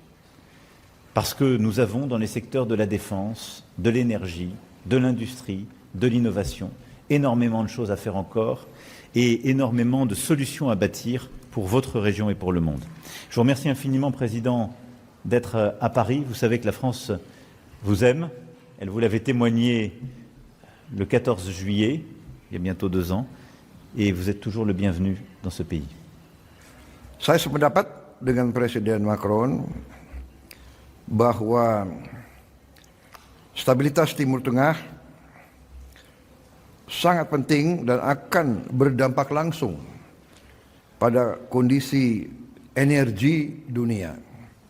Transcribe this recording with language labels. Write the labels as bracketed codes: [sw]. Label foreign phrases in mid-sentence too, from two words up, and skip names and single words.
[fr] Parce que nous avons dans les secteurs de la défense, de l'énergie, de l'industrie, de l'innovation, énormément de choses à faire encore et énormément de solutions à bâtir pour votre région et pour le monde. Je vous remercie infiniment, Président, d'être à Paris. Vous savez que la France vous aime. Elle vous l'avait témoigné le 14 juillet, il y a bientôt 2 ans, et vous êtes toujours le bienvenu dans ce pays. [id] Saya sependapat dengan Presiden Macron bahwa stabilitas Timur Tengah sangat penting dan akan berdampak langsung pada kondisi energi dunia.